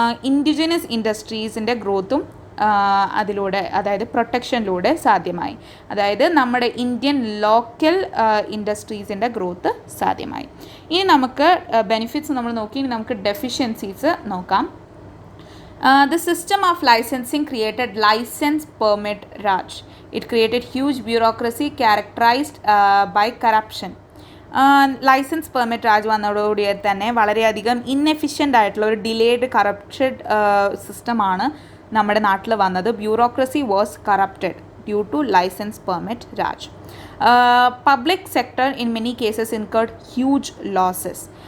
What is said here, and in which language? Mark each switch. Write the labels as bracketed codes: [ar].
[ml] Indigenous ഇൻഡസ്ട്രീസിൻ്റെ ഗ്രോത്തും അതിലൂടെ, അതായത് പ്രൊട്ടക്ഷനിലൂടെ സാധ്യമായി. അതായത് നമ്മുടെ ഇന്ത്യൻ ലോക്കൽ ഇൻഡസ്ട്രീസിൻ്റെ ഗ്രോത്ത് സാധ്യമായി. ഇനി നമുക്ക് ബെനിഫിറ്റ്സ് നമ്മൾ നോക്കി, ഇനി നമുക്ക് ഡെഫിഷ്യൻസീസ് നോക്കാം. [en] The system of licensing created license permit Raj. It created huge bureaucracy characterized by corruption. [ml] Licence permit Raj വന്നതോടുകൂടി തന്നെ വളരെയധികം ഇന്നെഫിഷ്യൻ്റ് ആയിട്ടുള്ള ഒരു ഡിലേഡ് കറപ്റ്റഡ് സിസ്റ്റമാണ് നമ്മുടെ നാട്ടിൽ വന്നത്. [en] Bureaucracy was corrupted due to licence permit Raj. Public sector in many cases incurred huge losses.